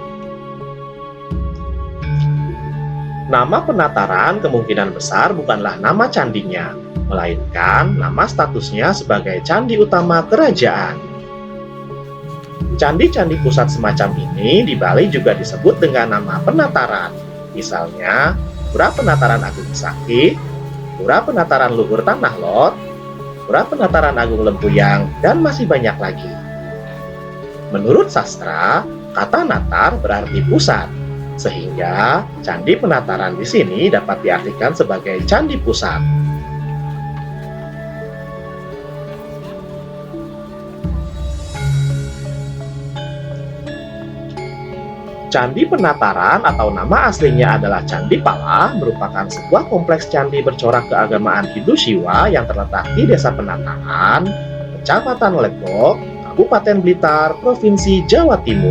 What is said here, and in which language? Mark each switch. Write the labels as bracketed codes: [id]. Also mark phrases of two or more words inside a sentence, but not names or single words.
[id] Nama Penataran kemungkinan besar bukanlah nama candinya, melainkan nama statusnya sebagai candi utama kerajaan. Candi-candi pusat semacam ini di Bali juga disebut dengan nama Penataran. Misalnya, Pura Penataran Agung Sakti, Pura Penataran Luhur Tanah Lot, Pura Penataran Agung Lempuyang, dan masih banyak lagi. Menurut sastra, kata natar berarti pusat, sehingga Candi Penataran di sini dapat diartikan sebagai candi pusat. Candi Penataran atau nama aslinya adalah Candi Pala merupakan sebuah kompleks candi bercorak keagamaan Hindu Siwa yang terletak di Desa Penataran, Kecamatan Legok, Kabupaten Blitar, Provinsi Jawa Timur.